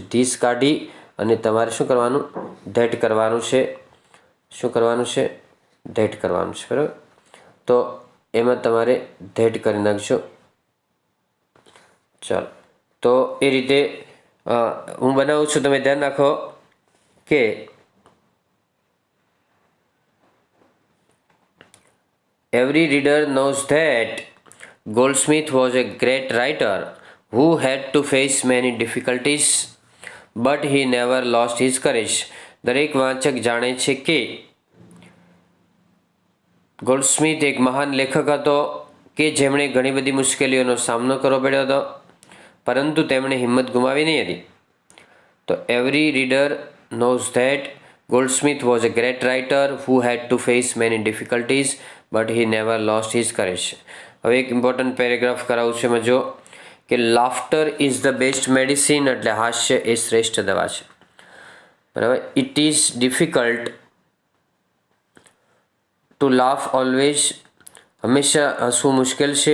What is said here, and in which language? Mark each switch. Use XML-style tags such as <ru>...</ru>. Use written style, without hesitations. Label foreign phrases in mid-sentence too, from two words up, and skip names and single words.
<gu>ધીસ કાઢી અને તમારે શું કરવાનું, ધેટ કરવાનું છે. શું કરવાનું છે? ધેટ કરવાનું છે, બરાબર. તો એમાં તમારે ધેટ કરી નાખજો. ચાલો, તો એ રીતે હું બનાવું છું. તમે ધ્યાન રાખો કે</gu> <en>every reader knows that Goldsmith was a great writer who had to face many difficulties, but he never lost his courage.</en> <gu>દરેક વાંચક જાણે છે કે ગોલ્ડસ્મિથ એક મહાન લેખક હતો કે જેમણે ઘણી બધી મુશ્કેલીઓનો સામનો કરવો પડ્યો હતો, પરંતુ તેમણે હિંમત ગુમાવી નહીં હતી.</gu> <en>તો every reader knows that Goldsmith was a great writer who had to face many difficulties, but he never lost his courage.</en> <gu>હવે એક</gu> <en>important paragraph</en> <gu>કરાવું છું એમાં જો કે</gu> <en>laughter is the best medicine,</en> <gu>એટલે હાસ્ય એ શ્રેષ્ઠ દવા છે, બરાબર.</gu> <en>it is difficult to laugh always,</en> <gu>હંમેશા હસવું મુશ્કેલ છે.</gu>